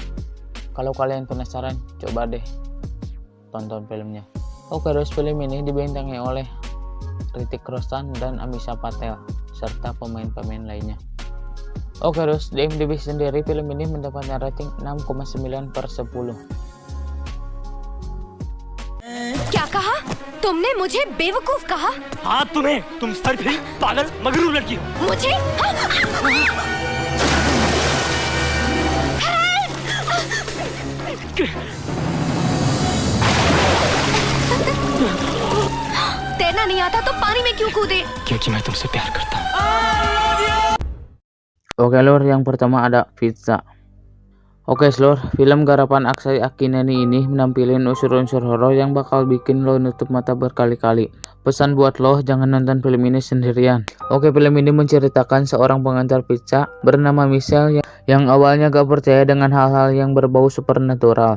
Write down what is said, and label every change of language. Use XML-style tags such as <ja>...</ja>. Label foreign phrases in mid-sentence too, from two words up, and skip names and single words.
<id>Kalau kalian penasaran, coba deh tonton filmnya. Oke, terus film ini dibintangi oleh Hrithik Roshan dan Amisha Patel serta pemain-pemain lainnya. Oke terus di IMDb sendiri film ini mendapatkan rating 6,9/10.</id> <hi>क्या कहा? तुमने मुझे बेवकूफ कहा? हाँ तुम्हें, तुम सरफी, पागल, मगरूर लड़की हो। मुझे? तैरना नहीं आता तो पानी में क्यों कूदे? क्योंकि मैं तुमसे प्यार करता हूँ।</hi> <id>Oke lor, yang pertama ada Pizza. Oke lor, film garapan Akshay Akineni ini menampilkan unsur-unsur horor yang bakal bikin lo nutup mata berkali-kali. Pesan buat lo, jangan nonton film ini sendirian. Oke, film ini menceritakan seorang pengantar pizza bernama Michelle yang awalnya gak percaya dengan hal-hal yang berbau supernatural.</id>